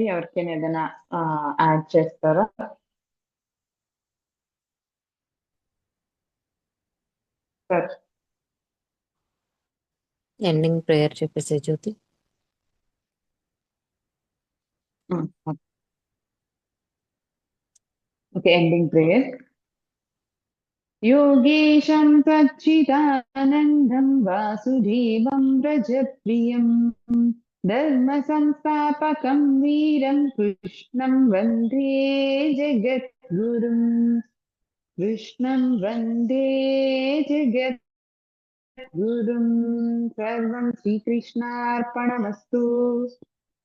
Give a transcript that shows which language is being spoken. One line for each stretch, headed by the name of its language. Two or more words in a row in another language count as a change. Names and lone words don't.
Telugu: ఎవరికైనా ఏదైనా యాడ్ చేస్తారా? సార్.
English: ending prayer
Telugu: చెప్పేసే జ్యోతి.
English: Okay. Ending prayer.
Sanskrit: योगेशं सच्चिदानन्दं वासुदेवं व्रजप्रियं धर्मसंस्थापकं वीरं कृष्णं वन्दे जगद्गुरुम् कृष्णं वन्दे जगद्गुरुम् सर्वं श्रीकृष्णार्पणमस्तु।